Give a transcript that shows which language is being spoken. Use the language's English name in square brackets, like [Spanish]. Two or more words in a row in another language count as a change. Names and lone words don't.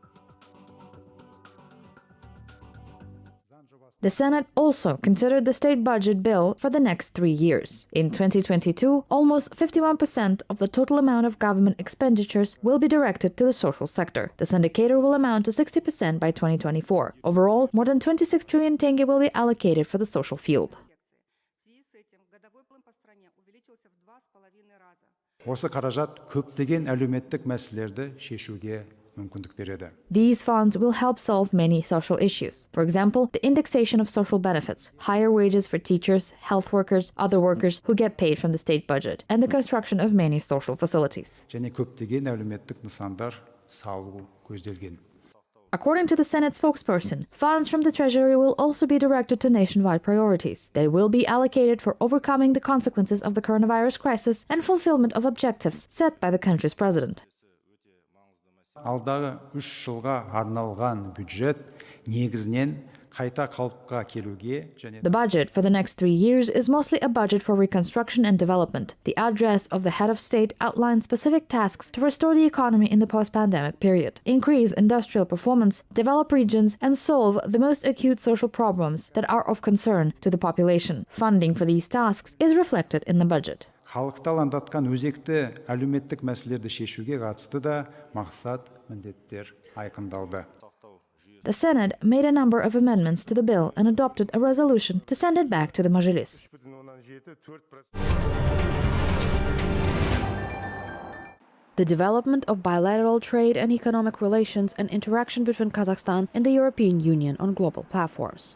[English] The Senate also considered the state budget bill for the next 3 years. In 2022, almost 51% of the total amount of government expenditures will be directed to the social sector. This indicator will amount to 60% by 2024. Overall, more than 26 trillion tenge will be allocated for the social field. [Kazakh] Осы қаражат көптеген әлеуметтік мәселелерді шешуге мүмкіндік береді. [English] These funds will help solve many social issues. For example, the indexation of social benefits, higher wages for teachers, health workers, other workers who get paid from the state budget, and the construction of many social facilities. [Kazakh] Және көптеген әлеуметтік нысандар салу көзделген. [English] According to the Senate spokesperson, funds from the Treasury will also be directed to nationwide priorities. They will be allocated for overcoming the consequences of the coronavirus crisis and fulfillment of objectives set by the country's president. [Kazakh] Алдағы 3 жылға арналған бюджет негізінен қайта қалыпқа келуге және [English] The budget for the next 3 years is mostly a budget for reconstruction and development. The address of the head of state outlines specific tasks to restore the economy in the post-pandemic period, increase industrial performance, develop regions, and solve the most acute social problems that are of concern to the population. Funding for these tasks is reflected in the budget. [Kazakh] Халықты алаңдатқан өзекті әлеуметтік мәселелерді шешуге қатысты да мақсат, міндеттер айқындалды. [English] The Senate made a number of amendments to the bill and adopted a resolution to send it back to the Majlis. The development of bilateral trade and economic relations and interaction between Kazakhstan and the European Union on global platforms.